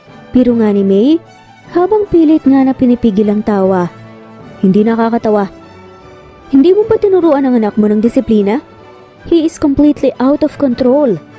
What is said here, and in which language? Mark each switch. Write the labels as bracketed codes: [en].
[tl] Pero nga ni May, habang pilit nga na pinipigil ang tawa. Hindi nakakatawa. Hindi mo ba tinuruan ang anak mo ng disiplina? [en] He is completely out of control.